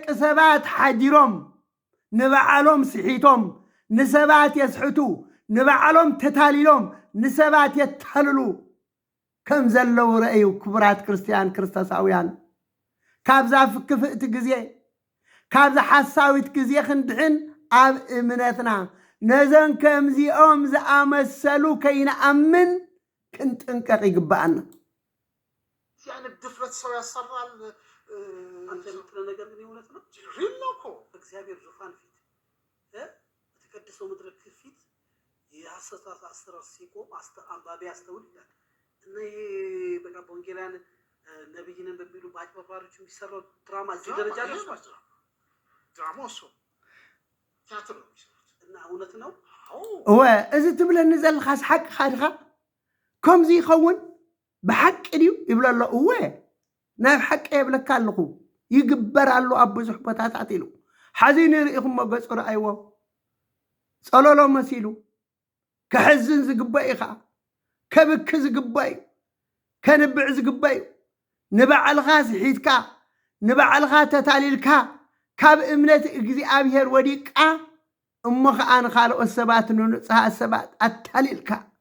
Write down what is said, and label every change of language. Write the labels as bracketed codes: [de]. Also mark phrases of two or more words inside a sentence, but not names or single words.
[ti] ሰባት ሓዲሮም ንበዓሎም ስሒቶም ንሰባት የስሕቱ ንበዓሎም ተታሊሎም ንሰባት የተልሉ ከም ዘለው ረአዩ ክቡራት ክርስቲያን ክርስቶሳውያን ካብዛ ክፍእቲ ግዜ ካብዛ ሓሳዊት ግዜ ክንድሕን ኣብ እምነትና ነዘን ከምዚኦም ዝኣመሰሉ ከይነኣምን ክንጥንቀቕ ይግባአና [am] ያን ድፍረት ሰው ያሰራል አንተ የምትለው ነገር ግን እውነት ነው ሪል ነው እኮ እግዚአብሔር ዙፋን ፊት በተቀደሰው መድረክ ፊት የሐሰታት አሰራር ሲቆም አንባቢ ያስተውል ይላል እና ይሄ በቃ በወንጌላን ነብይንን በሚሉ ባጭበርባሪዎች የሚሰራው ድራማ እዚህ ደረጃ ደርሷል ድራማ እሱ ቲያትር ነው እና እውነት ነው [ti] እዚ ትብለኒ ዘለኻስ ሓቂ ካድኻ ከምዚ ይኸውን ብሓቂ ድዩ ይብሎ ኣሎ እወ ናብ ሓቂ የብለካ ኣለኹ ይግበር ኣሎ ኣብ ብዙሕ ቦታታት ኢሉ ሓዚን ርኢኹም ገፁ ረኣይዎ ፀለሎ መሲሉ ክሕዝን ዝግባእ እዩ ከዓ ከብኪ ዝግባእ እዩ ከንብዕ ዝግባእ እዩ ንባዕልኻ ስሒትካ ንባዕልኻ ተታሊልካ ካብ እምነት እግዚኣብሔር ወዲቃ እሞ ከዓ ንካልኦት ሰባት ንንፁሃት ሰባት ኣታሊልካ